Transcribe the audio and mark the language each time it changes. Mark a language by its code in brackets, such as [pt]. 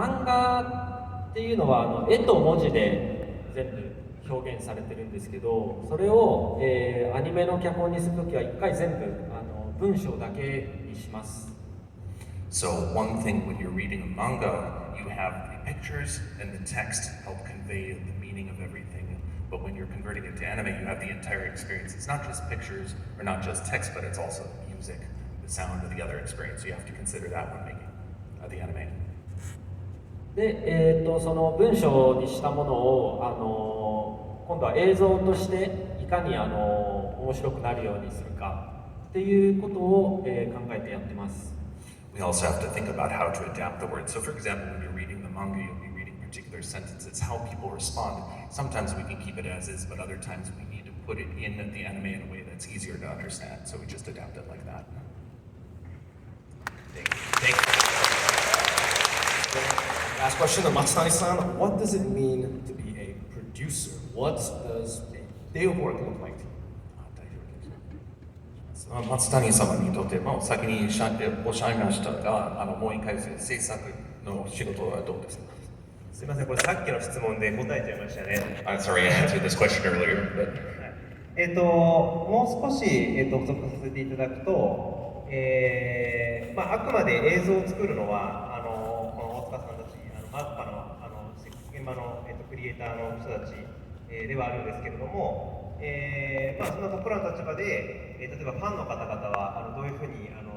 [ja] 漫画っていうのは絵と文字で全部表現されてるんですけど、それを、アニメの脚本にするときは一回全部文章だけにします。 [en] So one thing when you're reading a manga, you have the pictures and the text help convey the meaning of everything. But when you're converting it to anime, you have the entire experience. It's not just pictures or not just text, but it's also the music, the sound of the other experience. So you have to consider that when making the anime. [ja] で、その文章にしたものを今度は映像としていかに面白くなるようにするかっていうことを、考えてやってます。 [en] We also have to think about how to adapt the words. So for example, when you're reading the manga, you'll be reading particular sentences, how people respond. Sometimes we can keep it as is, but other times we need to put it in the anime in a way that's easier to understand. So we just adapt it like that. Thank you. Last question to Matsutani-san. What does it mean to be a producer, what does a day of work look like to you? [ja] 松谷様にとっても先におっしゃいましたが、もう一回制作の仕事はどうですか？すみません、これさっきの質問で答えちゃいましたね。 [en] I'm sorry, I answered this question earlier, but [ja] もう少し、補足させていただくと、あくまで映像を作るのはこの大塚さんたちマッパの現場の、クリエイターの人たち、ではあるんですけれども、そんな僕らの立場で、例えばファンの方々はどういうふうに